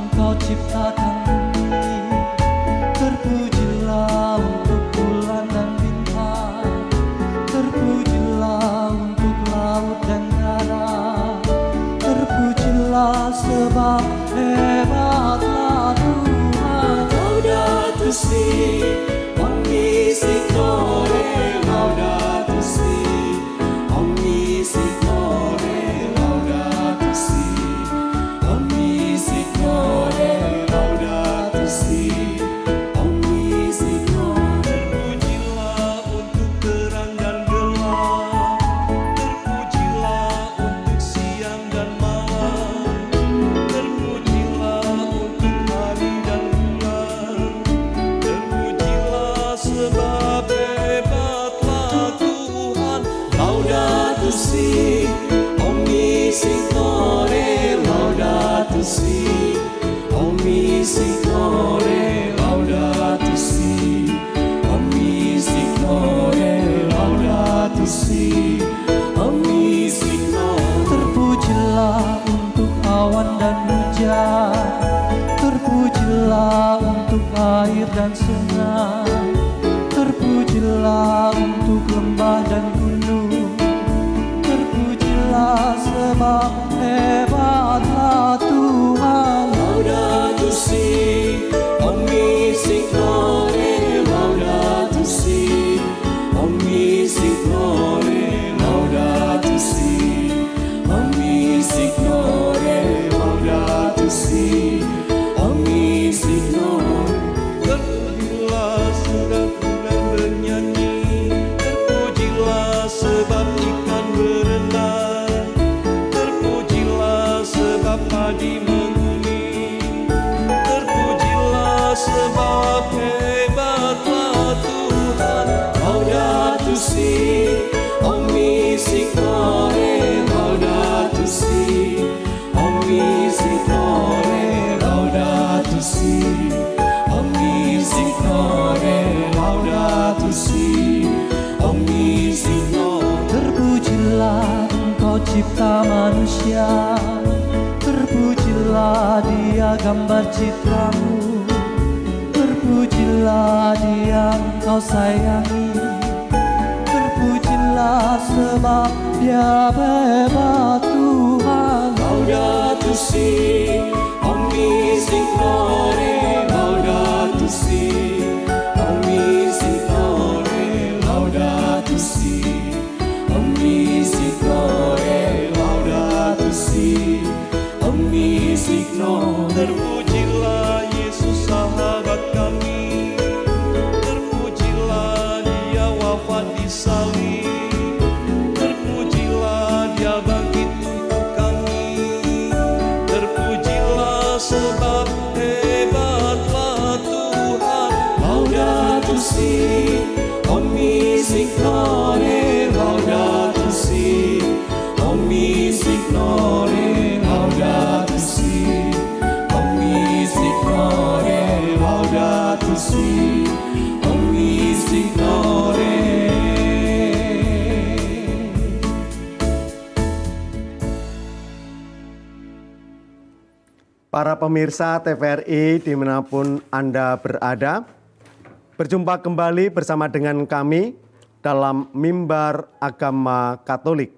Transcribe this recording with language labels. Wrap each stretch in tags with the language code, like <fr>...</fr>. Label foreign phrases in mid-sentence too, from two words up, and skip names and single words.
<id>Engkau ciptakan bumi. Terpujilah untuk bulan dan bintang, terpujilah untuk laut dan darat, terpujilah sebab hebatlah Tuhan.</id> <it>Laudato si, omnisciore, laudato si, omnisciore, laudato si, omnisciore, laudato si, omnisciore.</it> <id>Terpujilah untuk terang dan gelap, terpujilah untuk siang dan malam, terpujilah untuk hari dan bulan, terpujilah sebab hebatlah Tuhan.</id> <it>Laudato si, omnisciore, laudato si, omnisciore, laudato si, omnisciore, laudato si, omnisciore.</it> <id>Terpujilah untuk awan dan hujan, terpujilah untuk air dan sungai, terpujilah untuk lembah dan gunung, terpujilah sebab hebatlah Tuhan.</id> <it>Laudato si, omnisciore, laudato si, omnisciore, laudato si, omnisciore, laudato si, omnisciore.</it> <id>Terpujilah surat bulan bernyanyi, terpujilah sebab ikan berenang, terpujilah sebab padi menguning, terpujilah sebab hebatlah Tuhan.</id> <it>Laudato si, omnisciore, laudato si, omnisciore, laudato si, omnisciore, laudato si, omnisciore.</it> <id>Terpujilah Engkau cipta manusia, terpujilah Dia gambar citramu, terpujilah Dia Engkau sayangi, terpujilah sebab Dia hebat Tuhan.</id> <it>Laudato si, omnisciore, laudato si, omnisciore, laudato si, omnisciore, laudato si, omnisciore.</it> <id>Terpujilah Yesus sahabat kami, terpujilah Dia wafat di salib, terpujilah Dia bangkit untuk kami, terpujilah sebab hebatlah Tuhan.</id> <it>Laudato si, omnisciore, laudato si, omnisciore, laudato si, omnisciore, laudato si, omnisciore.</it> <id>Para pemirsa TVRI dimanapun Anda berada, berjumpa kembali bersama dengan kami dalam Mimbar Agama Katolik.</id>